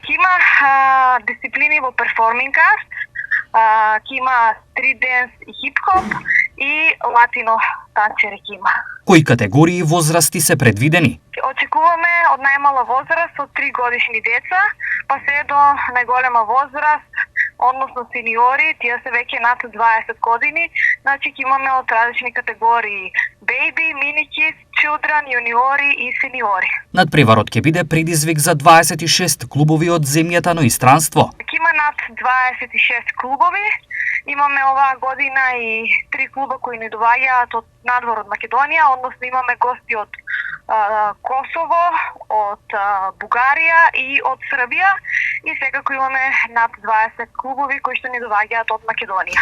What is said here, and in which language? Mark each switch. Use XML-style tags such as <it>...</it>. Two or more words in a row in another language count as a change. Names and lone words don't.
<mk>Има дисциплини во</mk> <en>performing art,</en> <mk>има</mk> <en>street dance</en> <mk>и хип-хоп и латино танцери има. Кои категории возрасти се предвидени? Очекуваме од најмала возраст од 3 годишни деца, па се до најголема возраст, односно сениори, тие се веќе над 20 години, значи имаме од различни категории:</mk> <en>baby, mini kids, children,</en> <mk>јуниори и сениори. Надпреварот ќе биде предизвик за 26 клубови од земјата, но и странство. Има над 26 клубови. Имаме оваа година и 3 клуба кои не доаѓаат од надвор од Македонија, односно имаме гости од Косово, од Бугарија и од Србија, и секако имаме над 20 клубови кои што не доаѓаат од Македонија.</mk>